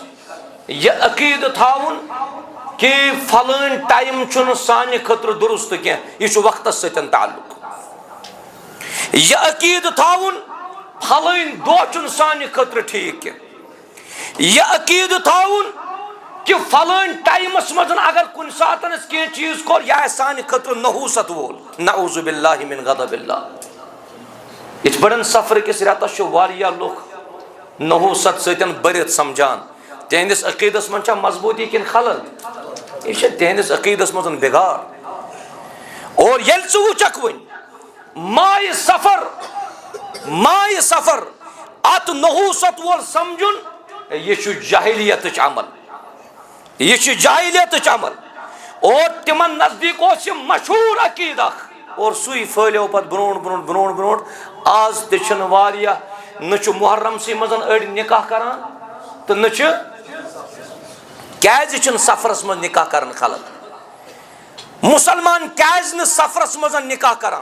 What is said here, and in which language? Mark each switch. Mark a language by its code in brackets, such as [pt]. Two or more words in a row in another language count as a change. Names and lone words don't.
[ks] یہ عقیدٕ تھاوُن کہ فلٲنۍ ٹایم چھُنہٕ سانہِ خٲطرٕ درست کینٛہہ، یہِ چھُ وقتس سۭتۍ تعلق. یہ عقیدٕ تھاوُن پھلٲنۍ دۄہ چھُنہٕ سانہِ خٲطرٕ ٹھیٖک کینٛہہ. یہ عقیدٕ تھاوُن کہ فلٲنۍ ٹایمس منٛز اگر کُنہِ ساتہٕ أسۍ کینٛہہ چیٖز کوٚر یہِ آسہِ سانہِ خٲطرٕ نحوٗست وول. [ar] نعوذ باللہ من غضب اللہ. [ks] یِتھ پٲٹھۍ سفر کِس رٮ۪تس چھُ واریاہ لُکھ نحوٗست سۭتۍ بٔرِتھ سمجھان. تِہنٛدِس عقیدس منٛز چھا مضبوٗطی کِنہٕ خلل؟ یہِ چھِ تِہنٛدِس عقیدس منٛز بِگاڑ. اور ییٚلہِ ژٕ وٕچھکھ وۄنۍ مایہِ سفر ات نحوٗست وول سمجھُن یہِ چھُ جاہلیتٕچ عمل، یہ جاہلیتٕچ عمل. اور تمن نزدیک اوس یہ مشہور عقیدہ اکھ، اور سُے پھہلیو پتہٕ برونٛٹھ برونٛٹھ. آز تہِ چھِنہٕ واریاہ نہ چھُ محرمسٕے منٛز أڑۍ نکاح کران تہٕ نہ چھِ کیازِ چھِنہٕ سفرس منٛز نکاح کران خلق. مسلمان کیازِ نہٕ سفرس منٛز نکاح کران؟